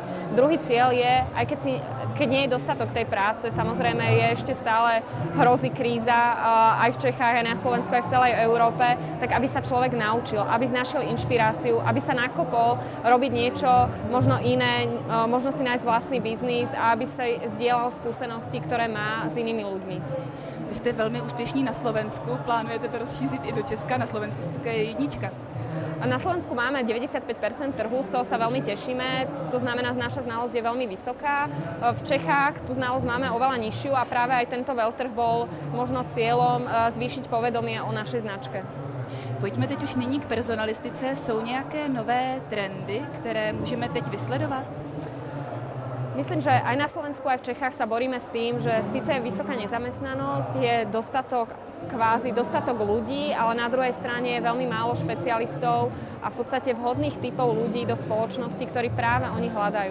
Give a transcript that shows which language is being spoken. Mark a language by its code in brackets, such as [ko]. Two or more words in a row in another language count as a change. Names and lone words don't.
[sk] Druhý cieľ je, aj keď nie je dostatok tej práce, samozrejme je ešte stále hrozí kríza aj v Čechách, aj na Slovensku, aj v celej Európe, tak aby sa človek naučil, aby našiel inšpiráciu, aby sa nakopol robiť niečo možno iné, možno si nájsť vlastný biznis a aby sa zdieľal skúsenosti, ktoré má s inými ľuďmi. [cs] Vy jste velmi úspěšní na Slovensku, plánujete to rozšířit i do Česka, na Slovensku jste jednička. [sk] Na Slovensku máme 95% trhu, z toho sa veľmi tešíme, to znamená, že naša znalosť je veľmi vysoká. V Čechách tú znalosť máme oveľa nižšiu a práve aj tento veľtrh bol možno cieľom zvýšiť povedomie o našej značke. [cs] Pojďme teď už nyní k personalistice. Jsou nějaké nové trendy, které můžeme teď vysledovat? [sk] Myslím, že aj na Slovensku, aj v Čechách sa boríme s tým, že síce je vysoká nezamestnanosť, je dostatok ľudí, ale na druhej strane je veľmi málo špecialistov a v podstate vhodných typov ľudí do spoločnosti, ktorí práve oni hľadajú.